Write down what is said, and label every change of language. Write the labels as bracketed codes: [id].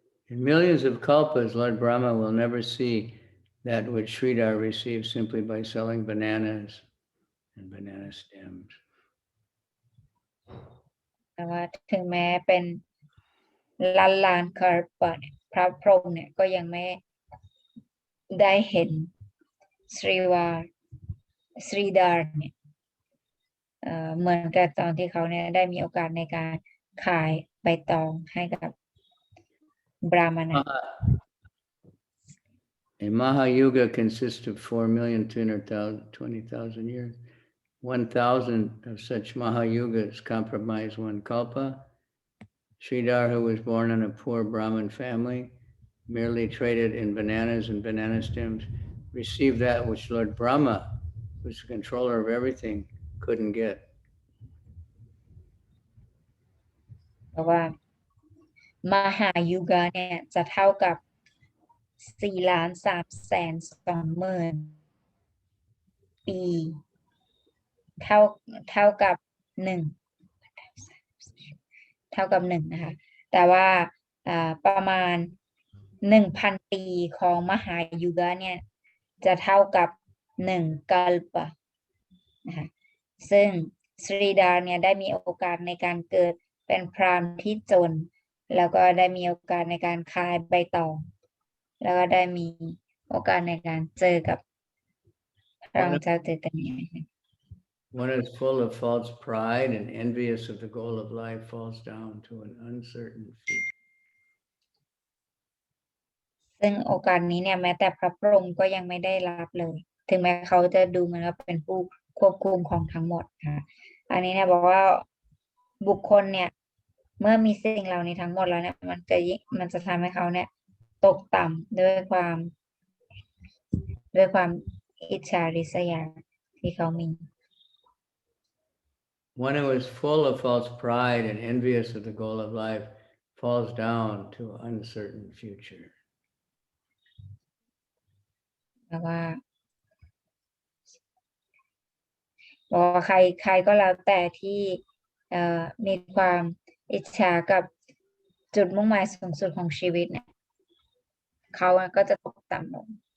[en] In millions of kalpas, Lord Brahma will never see that which Sridhar receives simply by selling bananas and banana stems. [th] แต่ว่าถึงแม้เป็นล้านคาร์ปะเนี่ยพระพรหมเนี่ยก็ยังไม่ได้เห็นสรีดาร์เนี่ยเหมือนกับตอนที่เขาเนี่ยได้มีโอกาสในการขายใบตองให้กับบราหมณะ [en] A Mahayuga consists of 4,220,000 years. 1,000 of such Mahayugas comprise one kalpa. Sridhar, who was born in a poor Brahmin family, merely traded in bananas and banana stems, received that which Lord Brahma, who's the controller of everything, couldn't get. [th] เพราะว่ามหายุกะเนี่ยจะเท่ากับ4,320,000 ปีเท่ากับ1นะคะแต่ว่าประมาณ 1,000 ปีของมหายุกะเนี่ยจะเท่ากับ1กัลปะ นะคะซึ่งสรีดาเนี่ยได้มีโอกาสในการเกิดเป็นพราหมณ์ที่จนแล้วก็ได้มีโอกาสในการขายใบตองแล้วก็ได้มีโอกาสในการเจอกับพระองค์เจ้าเจตเนีย [en] One is full of false pride and envious of the goal of life falls down to an uncertain fear. [th] ซึ่งโอกาสนี้เนี่ยแม้แต่พระพรหมก็ยังไม่ได้รับเลย ถึงแม้เขาจะดูเหมือนว่าเป็นผู้ควบคุมของทั้งหมดค่ะอันนี้เนี่ยบอกว่าบุคคลเนี่ยเมื่อมีสิ่งเหล่านี้ทั้งหมดแล้วเนี่ยมันจะทำให้เขาเนี่ยตกต่ำด้วยความอิจฉาริษยาที่เขามี [en] One who is full of false pride and envious of the goal of life falls down to an uncertain future. [th] แต่ว่าใครก็แล้วแต่ที่มีความอิจฉากับจุดมุ่งหมายสูงสุดของชีวิตเนี่ยเขาก็จะตกต่ำลง